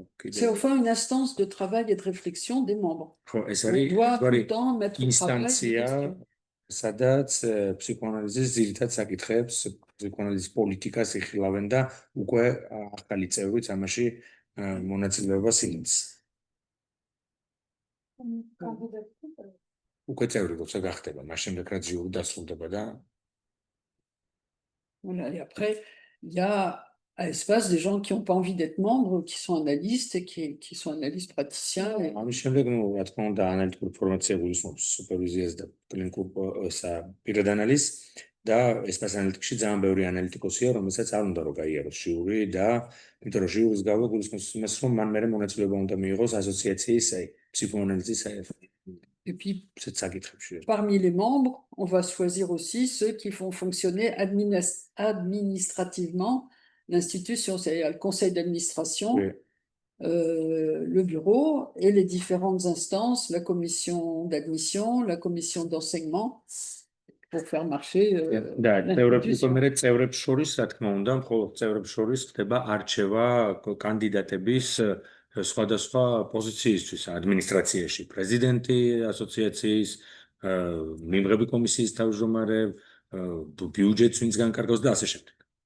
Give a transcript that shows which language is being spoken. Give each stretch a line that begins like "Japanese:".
French: C'est au fond une instance de travail et de réflexion des membres. On doit tout le temps mettre au travail.
Georgian: სადაც ფსიქოანალიზის ძირითად საკითხებს, ფსიქოანალიზის პოლიტიკას იხილავენ და უკვე ახალი წევრიც ამაში მონაწილეობას იღებს. უკვე წევრი როცა გახდება, მას შემდეგ რაც ჟიური დასრულდება და
French: Voilà, et après, il y a à l'espace des gens qui n'ont pas envie d'être membres, qui sont analystes et qui sont analystes praticiens.
Georgian: ამის შემდეგ, რა თქმა უნდა, ანალიტიკური ფორმაცია გულისხმობს სუპერვიზიას და კლინიკურ პირად ანალიზს და ესპას ანალიტიკში ძალიან ბევრი ანალიტიკოსია, რომელსაც არ უნდა რომ გაიაროს ჟიური და იმიტომ რომ ჟიურის გავლა გულისხმობს იმას, რომ მან მერე მონაწილეობა უნდა მიიღოს ასოციაციის ფსიქოანალიზის
French: Et puis, parmi les membres, on va choisir aussi ceux qui font fonctionner administrativement l'institution, c'est-à-dire le conseil d'administration, le bureau et les différentes instances, la commission d'admission, la commission d'enseignement, pour faire marcher l'institution.
Georgian: წევრებს შორის, რა თქმა უნდა, მხოლოდ წევრებს შორის ხდება არჩევა კანდიდატების სხვადასხვა პოზიციისთვის ადმინისტრაციაში, პრეზიდენტი ასოციაციის, მიმღები კომისიის თავმჯდომარე, ბიუჯეტს ვინც განკარგავს და ასე შემდეგ.